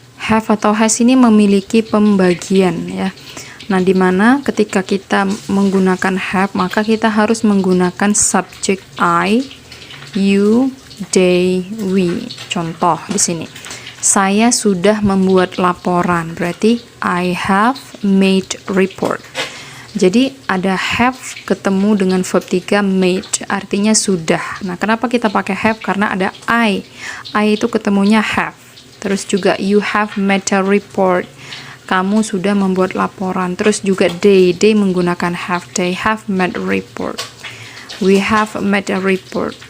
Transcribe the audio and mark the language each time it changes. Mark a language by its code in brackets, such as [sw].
[id] Have atau has ini memiliki pembagian ya. Nah, dimana ketika kita menggunakan have, maka kita harus menggunakan subjek I, you, they, we. Contoh di sini. Saya sudah membuat laporan. Berarti [en] I have made report. [id] Jadi ada have ketemu dengan verb 3 made, artinya sudah. Nah, kenapa kita pakai have? Karena ada I itu ketemunya have. Terus juga [en] you have made a report, [id] kamu sudah membuat laporan. Terus juga [en] they [id] menggunakan [en] have, they have made a report, we have made a report.